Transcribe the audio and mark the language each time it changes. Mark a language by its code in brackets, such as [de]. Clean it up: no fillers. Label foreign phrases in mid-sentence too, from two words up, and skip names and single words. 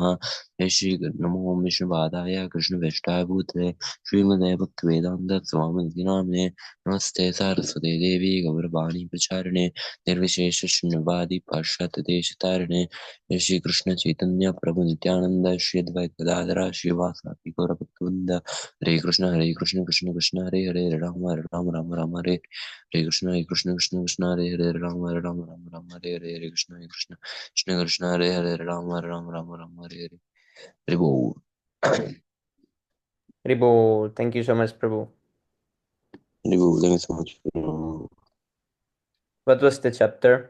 [sa] जय श्री नमो विष्णुपादाय कृष्णवेष्टाय भूतले श्रीमदे भक्तिवेदान्त स्वामी नामिने नमस्ते सरस्वती देवी गौरवाणी प्रचारिणे निर्विशेष शून्यवादी पाश्चात्य देशतारिणे जय श्री कृष्ण चैतन्य प्रभु नित्यानंद श्री अद्वैत गदाधर श्रीवासादि गौरभक्तवृंद हरे कृष्ण कृष्ण कृष्ण हरे हरे हरे राम राम राम हरे हरे कृष्ण कृष्ण कृष्ण हरे हरे राम राम हरे हरे कृष्ण कृष्ण कृष्ण हरे हरे राम राम हरे हरे हरे बोल। [en] Ribo, thank you so much, Prabhu. [hi] हरे बोल, [en] thank you so much. What was the chapter?